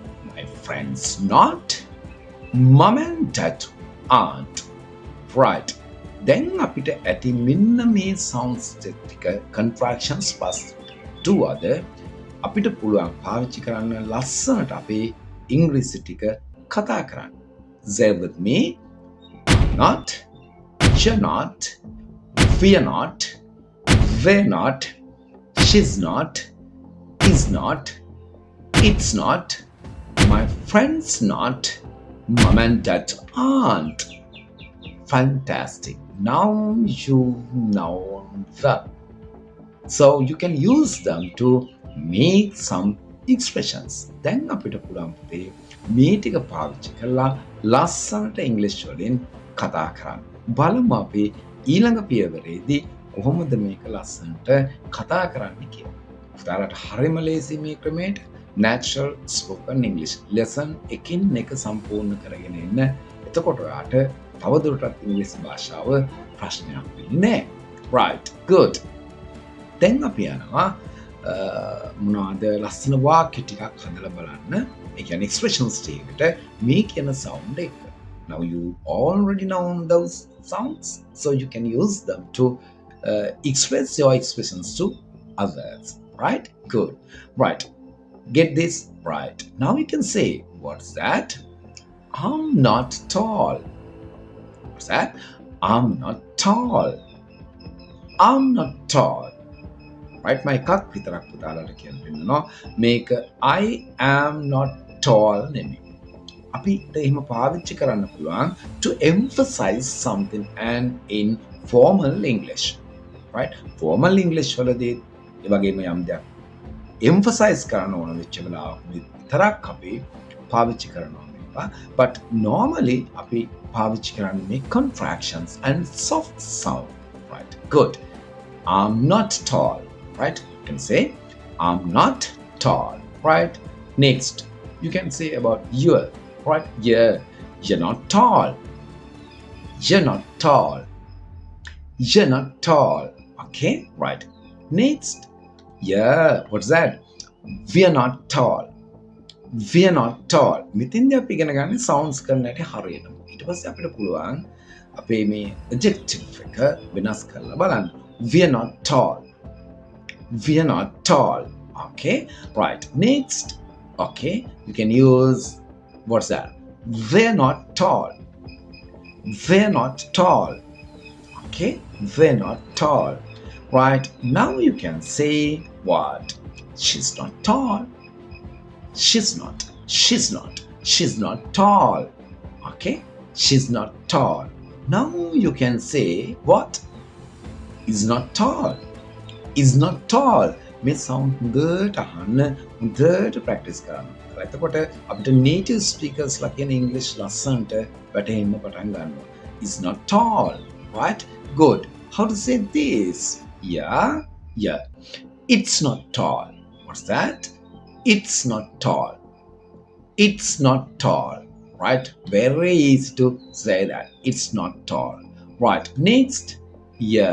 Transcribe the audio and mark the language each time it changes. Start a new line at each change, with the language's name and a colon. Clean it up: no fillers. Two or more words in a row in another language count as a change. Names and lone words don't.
English: My friend's not. mum and dad aren't. Right.
Sinhala: දැන් අපිට ඇති මෙන්න මේ sounds ටික
English: contractions plus two
Sinhala: අද අපිට පුළුවන් පාවිච්චි කරන්න ලස්සනට අපේ ඉංග්‍රීසි ටික කතා කරන්න.
English: Say with me. Not, you're not, we're not, they're not, she's not, is not, it's not, my friend's not, mum and dad aren't. Fantastic. Now you know them. So you can use them to make some expressions.
Sinhala: දැන් අපිට පුළුවන් පුතේ මේ ටික පාවිච්චි කරලා ලස්සනට ඉංග්‍රීසි වලින් කතා කරන්න. බලමු අපි ඊළඟ පියවරේදී කොහොමද මේක ලස්සනට කතා කරන්නේ කියලා. පුතාලට හරියම ලේසි මේ ක්‍රමයට
English: natural spoken English lesson
Sinhala: එකින් එක සම්පූර්ණ කරගෙන ඉන්න. එතකොට ඔයාට තවදුරටත් ඉංග්‍රීසි භාෂාව ප්‍රශ්නයක් වෙන්නේ නැහැ.
English: Right, good.
Sinhala: දැන් අපි යනවා මොනවාද ලස්සන වාක්‍ය ටිකක් හදලා බලන්න. ඒ කියන්නේ expressions ටිකට මේ කියන sound එක.
English: Now you already know those sounds, so you can use them to express your expressions to others. Right? Good. Right. Get this right. Now you can say, what's that? I'm not tall. What's that? I'm not tall. I'm not tall. Right?
Sinhala: My එකක් විතරක් පුතාලට කියන්න වෙනවා. මේක
English: I am not tall
Sinhala: නෙමෙයි. අපිට එහෙම පාවිච්චි කරන්න පුළුවන්
English: to emphasize something and in formal English. Right? Formal English
Sinhala: වලදී ඒ වගේම යම් දෙයක් emphasize කරන්න ඕන වෙච්ච වෙලාවක විතරක් අපි පාවිච්චි කරනවා.
English: But normally
Sinhala: අපි පාවිච්චි කරන්නේ
English: contractions and soft sound. Right? Good. I'm not tall. Right? You can say I'm not tall. Right? Next, you can say about you. Right? Yeah, you're not tall. You're not tall. You're not tall. Okay? Right. Next, yeah, what's that? We're not tall. We're not tall.
Sinhala: මෙතින්දී අපි ඉගෙන ගන්න sounds කරන්නට හරියටම. ඊට පස්සේ අපිට පුළුවන් අපේ මේ adjective එක වෙනස් කරලා බලන්න.
English: We're not tall. We're not tall. Okay? Right. Next, okay, you can use what's that? They're not tall. They're not tall. Okay? They're not tall. Right? Now you can say what? She's not tall. She's not. She's not. She's not tall. Okay? She's not tall. Now you can say what? Is not tall. Is not tall.
Sinhala: මේ sound හොඳට අහන්න හොඳට practice කරන්න. එතකොට අපිට
English: native speakers
Sinhala: ලා කියන English ලස්සනට වැටෙන්න පටන් ගන්නවා.
English: Is not tall. Right? Good. How to say this? Yeah. Yeah. It's not tall. What's that? It's not tall. It's not tall. Right? Very easy to say that. It's not tall. Right. Next. Yeah.